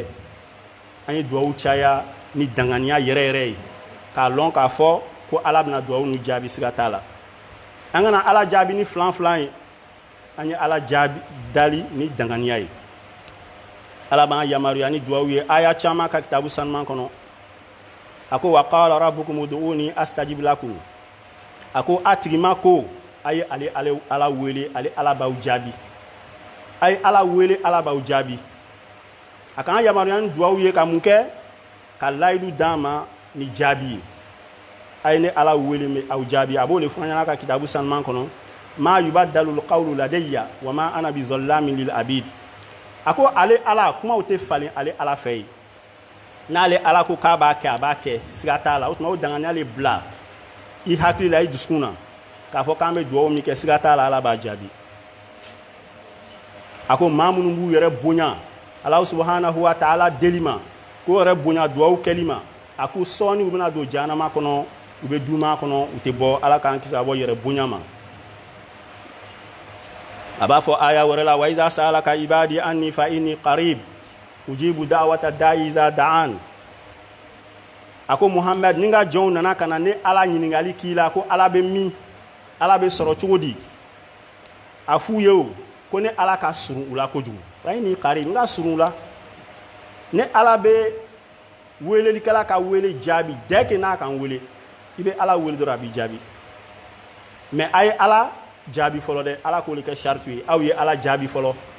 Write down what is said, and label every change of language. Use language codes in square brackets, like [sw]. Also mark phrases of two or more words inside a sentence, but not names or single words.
[bm] an ye duwawu caya ni danganiya yɛrɛ yɛrɛ ye k'a lɔn k'a fɔ ko ala bɛna duwawu nu jaabi siga t'a la an kana ala jaabi ni filan filan ye an ye ala jaabi dali ni danganiya ye ala b'an yamaruya ni duwawu ye aya caman ka kitabu sanuman kɔnɔ a ko wa [ar] قال ربكم ادعوني أستجب لكم [bm] a ko a tigima ko a ye ala wele ale ala b'aw jaabi a ye ala wele ala b'aw jaabi a kan yamaruya ni duwawu ye ka mun kɛ ka layidu d'an ma ni jaabi ye a ye ne ala wele mɛ aw jaabi a b'o de fɔ an ɲɛna ka kitabu sanuman kɔnɔ [ar] ما يبدل القول لدي وما أنا بظلام للعبيد [bm] a ko ale ala kumaw tɛ falen ale ala fɛ ye n'ale ala ko k'a b'a kɛ a b'a kɛ siga t'a la o tuma o danganiya le bila i hakili la i dusukun na k'a fɔ k'an bɛ duwawu min kɛ siga t'a la ala b'a jaabi a ko maa minnu b'u yɛrɛ bonya Alahu [ar] سبحانه وتعالى [bm] deli ma k'o yɛrɛ bonya duwawu kɛli ma a ko sɔɔni u bɛna don jahanama kɔnɔ u bɛ duuma kɔnɔ u tɛ bɔ ala k'an kisi a bɔ yɛrɛ bonya ma a b'a fɔ aya wɛrɛ la [ar] وإذا سألك عبادي عني فإني قريب أجيب دعوة الداع إذا دعان [bm] a ko Muhammad ni ka jɔnw nana ka na ne ala ɲininkali k'i la ko ala bɛ min ala bɛ sɔrɔ cogo di a f'u ye o ko ne ala ka surun u la kojugu [ar] فإني قريب [bm] n ka surun u la ne ala bɛ welelikɛla ka wele jaabi [fr] dès que [bm] n'a kan wele i bɛ ala wele dɔrɔn a b'i jaabi mais a ye ala jaabi fɔlɔ dɛ ala k'olu kɛ charte ye aw ye ala jaabi fɔlɔ